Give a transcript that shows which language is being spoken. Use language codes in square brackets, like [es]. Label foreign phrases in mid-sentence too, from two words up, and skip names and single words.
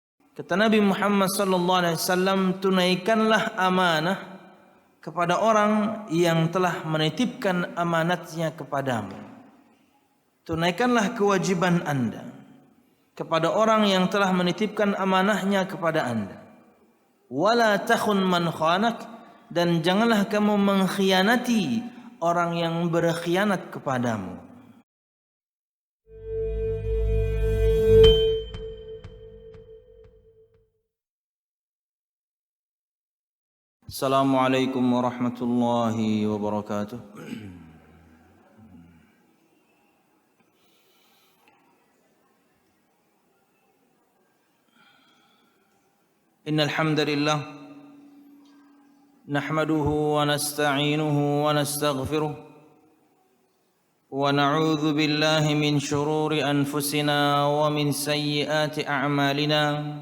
[id] Kata Nabi Muhammad [ar] صلى الله عليه وسلم, [id] tunaikanlah amanah kepada orang yang telah menitipkan amanatnya kepadamu. Tunaikanlah kewajiban Anda kepada orang yang telah menitipkan amanahnya kepada Anda. [ar] ولا تخن من خانك, [id] dan janganlah kamu mengkhianati orang yang berkhianat kepadamu. [ar] السلام عليكم ورحمة الله وبركاته. إن الحمد لله نحمده ونستعينه ونستغفره ونعوذ بالله من شرور أنفسنا ومن سيئات أعمالنا.